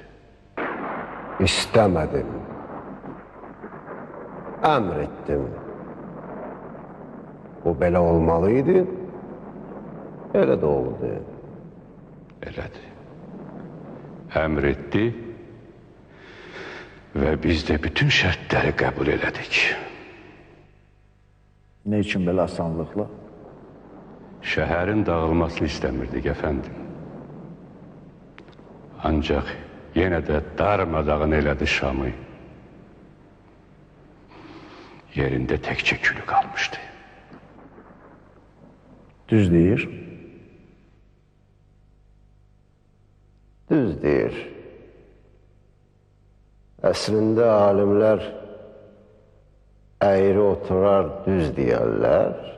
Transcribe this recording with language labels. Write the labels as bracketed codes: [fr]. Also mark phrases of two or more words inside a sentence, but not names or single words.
[az] İstəmədim. Əmr etdim. Bu belə olmalıydı. Elə də oldu. Elədir. Əmr etdi. [tr] Ve biz de bütün şartları kabul elədik. Ne için böyle asanlıkla? [az] Şəhərin dağılmasını istemirdik efendim. [tr] Ancak yine de darmadağın elədi Şam'ı. Yerinde tekçe külü kalmıştı. [az] Düz deyir. Düz deyir. Əslində alimlər əyri oturar düz deyərlər.